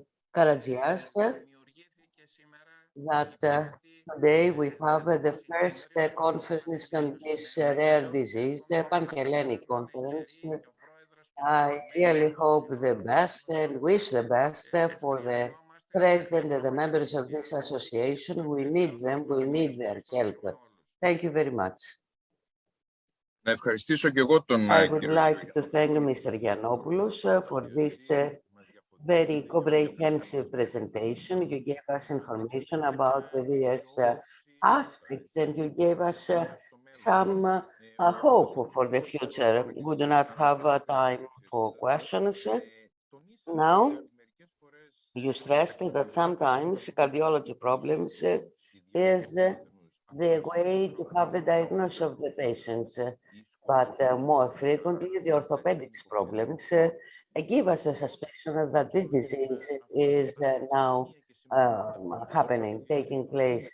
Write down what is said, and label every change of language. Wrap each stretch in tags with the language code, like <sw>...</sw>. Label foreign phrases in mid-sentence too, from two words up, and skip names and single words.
<en>Karatzias that today we have the first conference on this rare disease, the Pan-Hellenic conference. I really hope the best and wish the best for the president and the members of this association. We need them, we need their help. Thank you very much.</en> <el>Να ευχαριστήσω και εγώ τον</el> <en>I would</en> <el>κύριο</el> <en>like to thank Mr. Giannopoulos for this very comprehensive presentation. You gave us information about the various aspects and you gave us some hope for the future. We do not have time for questions. Now, you stressed that sometimes cardiology problems is the way to have the diagnosis of the patients, but more frequently the orthopedics problems give us a suspicion that this disease is now happening, taking place.</en>